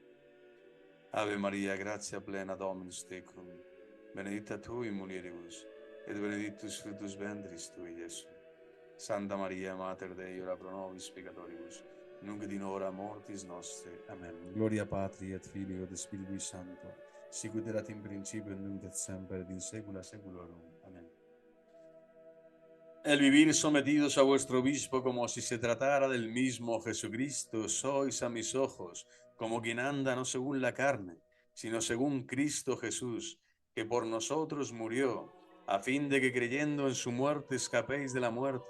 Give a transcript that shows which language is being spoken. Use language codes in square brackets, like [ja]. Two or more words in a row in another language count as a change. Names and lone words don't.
[la] Ave Maria, gratia plena, Dominus tecum, benedicta tu in mulieribus, et benedictus fructus ventris tui, Iesu. Santa Maria, Mater Dei, ora pro nobis peccatoribus, nunc et in hora mortis nostre. Amen. Gloria Patri et Filii et Spiritui Sancto, sicut erat in principio et nunc et semper et in saecula saeculorum. Amen. [es] El vivir sometidos a vuestro obispo como si se tratara del mismo Jesucristo, sois a mis ojos como quien anda no según la carne, sino según Cristo Jesús, que por nosotros murió, a fin de que creyendo en su muerte escapéis de la muerte.